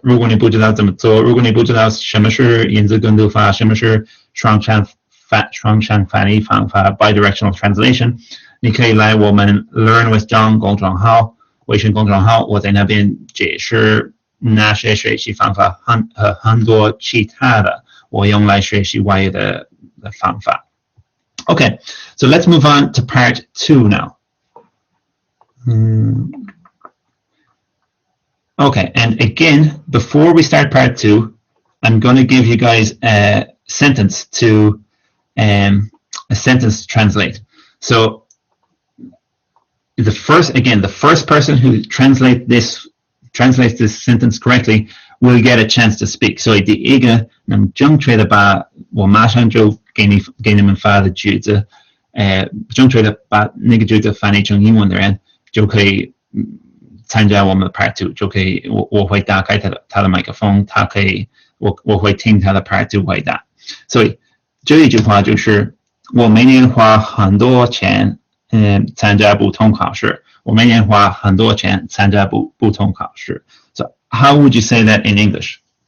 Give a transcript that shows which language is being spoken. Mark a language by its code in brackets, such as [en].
[zh] 如果你不知道怎么做，如果你不知道什么是因子跟读法，什么是双向翻译方法 [en] bidirectional translation， [zh] 你可以来我们 Learn with John 公众号，微信公众号，我在那边解释那些学习方法和很多其他的我用来学习外语的方法。 [en] Okay, so let's move on to part 2 now. Okay, and again, before we start part 2, I'm going to give you guys a sentence to translate. So the first person who translates this sentence correctly will get a chance to speak. [zh] So 第一个能正确的把我马上就给你们发的句子，正确的把那个句子翻译成英文的人就可以参加我们的 Part 2，就可以我会打开他的麦克风，他可以我会听他的 Part 2回答。所以这一句话就是我每年花很多钱参加不同考试，我每年花很多钱参加不同考試。 [en] So how would you say that in English?